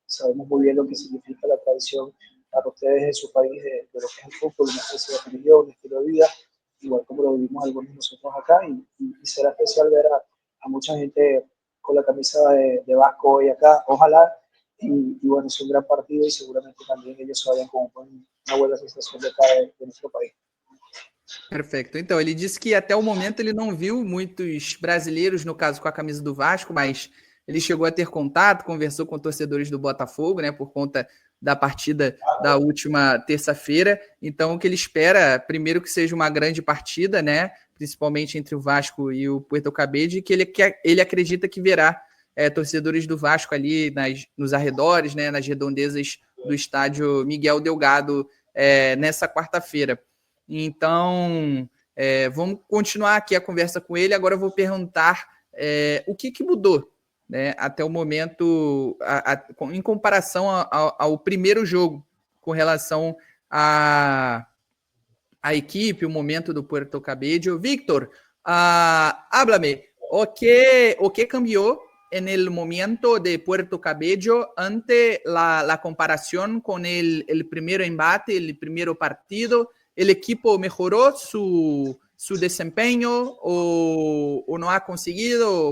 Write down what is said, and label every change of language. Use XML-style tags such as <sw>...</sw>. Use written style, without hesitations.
<es>sabemos muy bien lo que significa la tradición para ustedes en su país de lo que es el fútbol, una especie de religión, un estilo de vida, igual como lo vivimos algunos de nosotros acá, y será especial ver a mucha gente con la camisa de Vasco hoy acá, ojalá, y bueno, es un gran partido y seguramente también ellos se vayan con una buena sensação de acá de nuestro país.</es> <pt>Perfeito. Então, ele disse que até o momento ele não viu muitos brasileiros, no caso com a camisa do Vasco, mas ele chegou a ter contato, conversou com torcedores do Botafogo, né, por conta da partida da última terça-feira. Então, o que ele espera, primeiro, que seja uma grande partida, né, principalmente entre o Vasco e o Puerto Cabede, que ele acredita que verá torcedores do Vasco ali nos arredores, né, nas redondezas do estádio Miguel Delgado nessa quarta-feira. Então, vamos continuar aqui a conversa com ele. Agora eu vou perguntar o que mudou, né, até o momento, em comparação ao primeiro jogo, com relação à equipe, o momento do Puerto Cabello.</pt> <es>Víctor, háblame,</es> <pt>o que</pt> <es>cambió en el momento de Puerto Cabello ante la comparación con el primer embate, el primer partido? ¿El equipo mejoró su desempeño o no ha conseguido?</es>